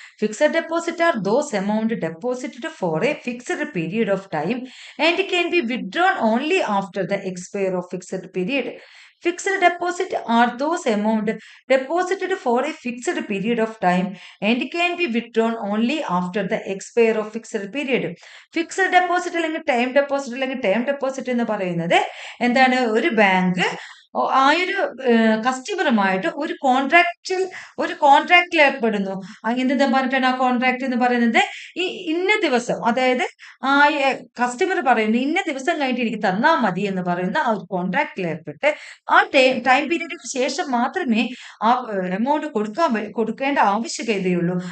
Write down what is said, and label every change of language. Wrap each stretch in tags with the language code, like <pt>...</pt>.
<en>Fixed deposit are those amount deposited for a fixed period of time and can be withdrawn only after the expire of fixed period. Fixed deposit are those amount deposited for a fixed period of time and can be withdrawn only after the expire of fixed period.</en> <ml>Fixed deposit അല്ലെങ്കിൽ time deposit എന്ന് പറയുന്നത് എന്താണ്? ഒരു bank ആ ഒരു കസ്റ്റമറുമായിട്ട് ഒരു കോൺട്രാക്റ്റിൽ ഏർപ്പെടുന്നു. എന്തെന്ന് പറഞ്ഞിട്ടാണ് ആ കോൺട്രാക്ട് എന്ന് പറയുന്നത്? ഈ ഇന്ന ദിവസം, അതായത് ആ കസ്റ്റമർ പറയുന്നു ഇന്ന ദിവസം കഴിഞ്ഞിട്ട് എനിക്ക് തന്നാൽ മതി എന്ന് പറയുന്ന ആ ഒരു കോൺട്രാക്റ്റിൽ ഏർപ്പെട്ട് ആ ടൈം പീരീഡിന് ശേഷം മാത്രമേ ആ എമൗണ്ട് കൊടുക്കേണ്ട ആവശ്യകതയുള്ളൂ.</ml>